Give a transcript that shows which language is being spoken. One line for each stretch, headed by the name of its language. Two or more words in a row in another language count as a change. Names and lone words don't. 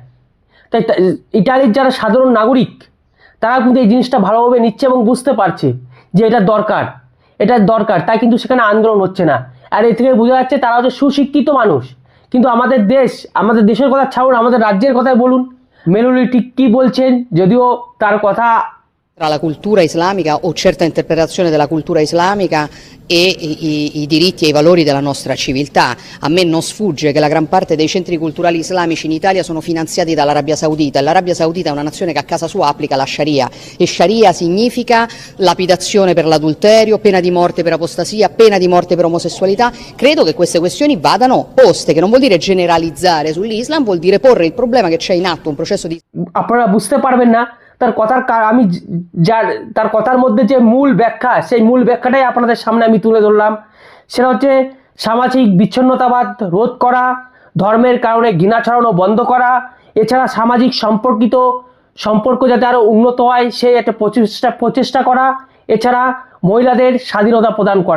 Bangla: তাই ইটালির যারা সাধারণ নাগরিক তারা কিন্তু এই জিনিসটা ভালোভাবে নিচ্ছে এবং বুঝতে পারছে যে এটা দরকার, তাই কিন্তু সেখানে আন্দোলন হচ্ছে না। আর এ থেকে বোঝা যাচ্ছে তারা হচ্ছে সুশিক্ষিত মানুষ। কিন্তু আমাদের দেশের কথা ছাড়ুন, আমাদের রাজ্যের কথাই বলুন, মেলোনি ঠিক কী বলছেন, যদিও তার কথা
Italian: tra la cultura islamica o certa interpretazione della cultura islamica e i diritti e i valori della nostra civiltà. A me non sfugge che la gran parte dei centri culturali islamici in Italia sono finanziati dall'Arabia Saudita, e l'Arabia Saudita è una nazione che a casa sua applica la Sharia, e Sharia significa lapidazione per l'adulterio, pena di morte per apostasia, pena di morte per omosessualità. Credo che queste questioni vadano poste, che non vuol dire generalizzare sull'Islam, vuol dire porre il problema che c'è in atto un processo di...
Bangla: আপনারা বুঝতে পারবেন না তার কথার মধ্যে যে মূল ব্যাখ্যা, সেই মূল ব্যাখ্যাটাই আপনাদের সামনে আমি তুলে ধরলাম। সেটা হচ্ছে সামাজিক বিচ্ছিন্নতাবাদ রোধ করা, ধর্মের কারণে ঘৃণা ছড়ানো বন্ধ করা, এছাড়া সামাজিক সম্পর্ক যাতে আরও উন্নত হয় সেই একটা প্রচেষ্টা করা, এছাড়া মহিলাদের স্বাধীনতা প্রদান করা।